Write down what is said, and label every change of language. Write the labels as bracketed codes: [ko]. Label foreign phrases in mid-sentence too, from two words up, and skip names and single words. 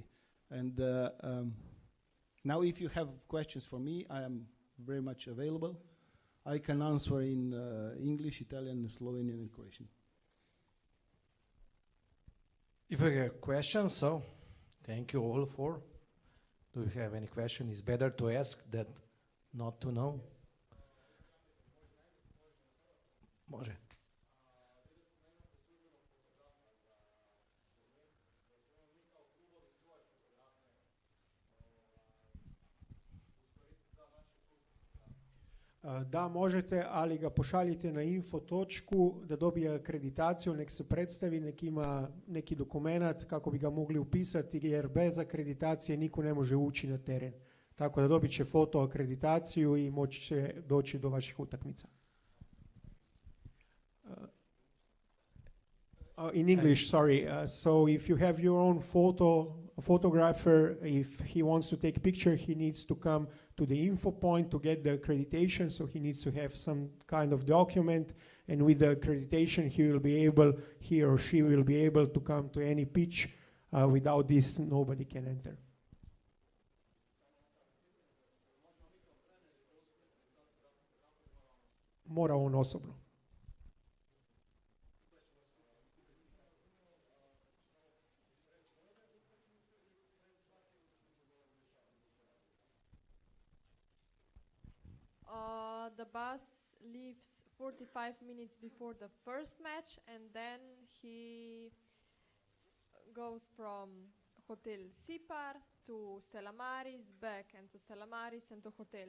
[en] And now if you have questions for me, I am very much available. I can answer in English, Italian, Slovenian, and Croatian. If you have questions, so thank you all for. Do you have any question? It's better to ask than not to know. [hr] Može. Da, možete, ali ga pošaljite na info točku da dobije akreditaciju, nek se predstavi, nek ima neki dokumenat kako bi ga mogli upisati, jer bez akreditacije niko ne može ući na teren. Tako da dobit će foto akreditaciju i moći će doći do vaših utakmica. [en] In English, sorry. So if you have your own photographer, if he wants to take a picture, he needs to come to the info point to get the accreditation. So he needs to have some kind of document, and with the accreditation, he or she will be able to come to any pitch. Without this, nobody can enter. [hr] Mora on osobno. [en] The bus leaves 45 minutes before the first match, and then he goes from Hotel Sipar to Stella Maris, back and to Stella Maris and to hotel.